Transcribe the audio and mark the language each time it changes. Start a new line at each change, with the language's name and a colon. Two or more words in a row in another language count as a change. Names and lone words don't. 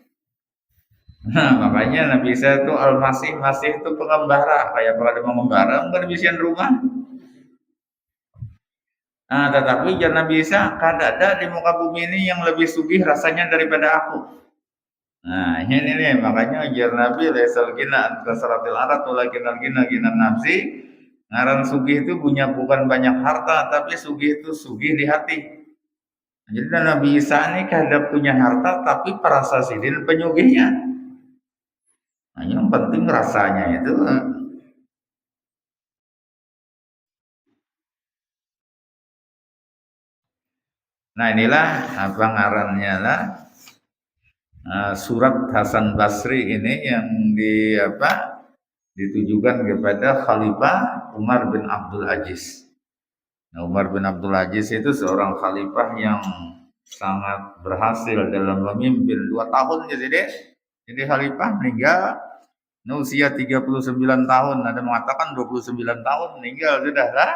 Banjar: Nah, makanya Nabi Isa itu Al-Masih, masih itu pengembara, kayak pada mengembara, enggak bisian rumah. Nah, tetapi jangan Nabi Isa, kada ada di muka bumi ini yang lebih sugih rasanya daripada aku. Nah, ini nih, makanya ujar Nabi,
Arabic: ليس الغنى كثرة العرض ولكن الغنى غنى النفس.
Banjar: Ngaran sugih itu punya bukan banyak harta, tapi sugih itu sugih di hati. Jadi Nabi Isa ini kada punya harta, tapi perasa sidin penyugihnya. Nah, yang penting rasanya itu. Nah, inilah apa ngarannya lah, surat Hasan Basri ini yang ditujukan kepada Khalifah Umar bin Abdul Aziz. Nah, Umar bin Abdul Aziz itu seorang khalifah yang sangat berhasil dalam memimpin 2 tahun jadi khalifah, meninggal usia 39 tahun, ada mengatakan 29 tahun meninggal sudah lah.